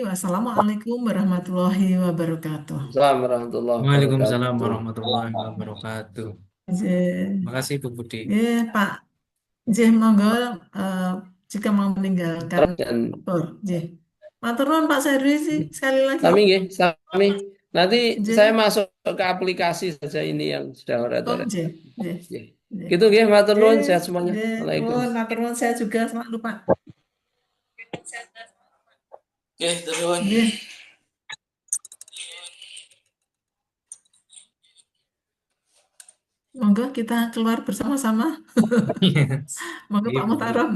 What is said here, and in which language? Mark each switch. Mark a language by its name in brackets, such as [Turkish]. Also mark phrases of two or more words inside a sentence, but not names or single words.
[Arabic] والسلام عليكم ورحمة الله وبركاته. السلام عليكم ورحمة الله Waalaikumsalam wabarakatuh. ورحمة الله وبركاته. J- [Indonesian] Makasih Bu Budi. Pak J, monggo jika mau meninggalkan Dan J. [Javanese] Matur nuwun [Indonesian] Pak Serwi sih sekali lagi. [Javanese] kami nggih, sami. [Indonesian] Nanti J. saya masuk ke aplikasi saja ini yang sudah Oh, [Javanese] ora-ora. J. J. Nggih. J. Gitu nggih, matur J. [Indonesian] nuwun, sehat semuanya. J. [Arabic] Waalaikumsalam. [Javanese] Matur nuwun [Indonesian] saya juga selalu Pak. Terus. J. Monggo kita keluar bersama-sama. [Javanese] Monggo [Indonesian] Iya, Pak Bu. Muhtarom, J.